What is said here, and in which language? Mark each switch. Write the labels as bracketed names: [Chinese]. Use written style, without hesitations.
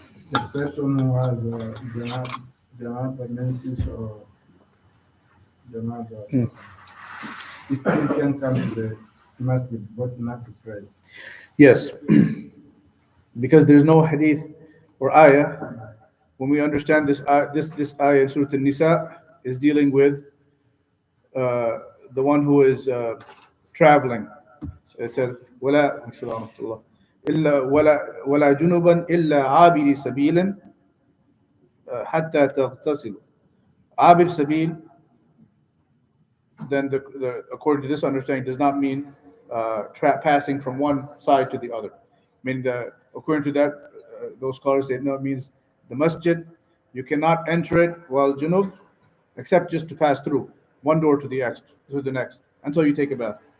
[English] The person who has Janab menses or Janab, he still can come to the masjid, but not to pray. Yes, because there's no hadith or ayah. When we understand this ayah in Surah An-Nisa is dealing with the one who is traveling. It said, [Arabic] ولا إلا ولا جنبا إلا عابر سبيل حتى تغتسلوا. [English] عابر سبيل, then according to this understanding, does not mean passing from one side to the other. I mean, according to that, those scholars say no, it means the masjid, you cannot enter it while junub, except just to pass through one door to the next until you take a bath.